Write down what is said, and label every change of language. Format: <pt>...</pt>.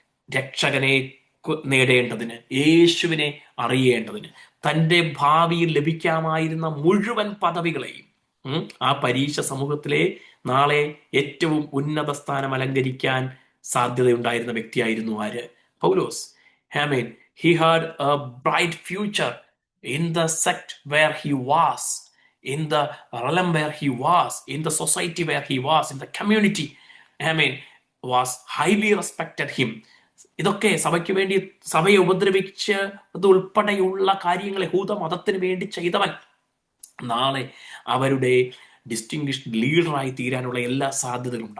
<ml>രക്ഷകനെ നേടേണ്ടതിന്, യേശുവിനെ അറിയേണ്ടതിന്, തൻ്റെ ഭാവിയിൽ ലഭിക്കാമായിരുന്ന മുഴുവൻ പദവികളെയും, ആ പരീക്ഷ സമൂഹത്തിലെ നാളെ ഏറ്റവും ഉന്നത സ്ഥാനം അലങ്കരിക്കാൻ സാധ്യതയുണ്ടായിരുന്ന വ്യക്തിയായിരുന്നു ആര്? പൗലോസ്. ആമേൻ.</ml> <en>He had a bright future in the sect where he was, in the realm where he was, in the society where he was, in the community. Amen. Was highly respected him.</en> <ml>ഇതൊക്കെ സഭയ്ക്ക് വേണ്ടി, സഭയെ ഉപദ്രവിച്ചത് ഉൾപ്പെടെയുള്ള കാര്യങ്ങൾ യഹൂദ മതത്തിന് വേണ്ടി ചെയ്തവൻ നാളെ അവരുടെ ഡിസ്റ്റിങ്വിഷ്ഡ് ലീഡറായി തീരാനുള്ള എല്ലാ സാധ്യതകളുണ്ട്.</ml>